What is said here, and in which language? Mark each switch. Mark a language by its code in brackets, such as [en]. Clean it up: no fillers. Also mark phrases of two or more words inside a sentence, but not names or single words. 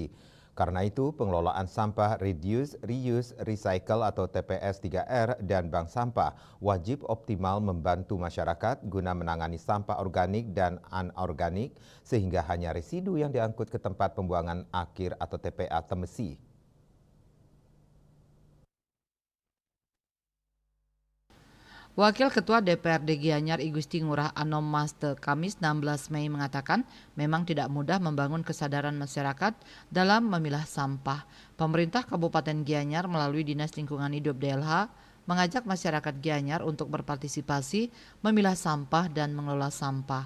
[id] Karena itu, pengelolaan sampah [en] Reduce, Reuse, Recycle [id] atau TPS 3R dan bank sampah wajib optimal membantu masyarakat guna menangani sampah organik dan anorganik sehingga hanya residu yang diangkut ke tempat pembuangan akhir atau TPA Temesi. Wakil Ketua DPRD Gianyar I Gusti Ngurah Anom Maste Kamis 16 Mei mengatakan memang tidak mudah membangun kesadaran masyarakat dalam memilah sampah. Pemerintah Kabupaten Gianyar melalui Dinas Lingkungan Hidup DLH mengajak masyarakat Gianyar untuk berpartisipasi memilah sampah dan mengelola sampah.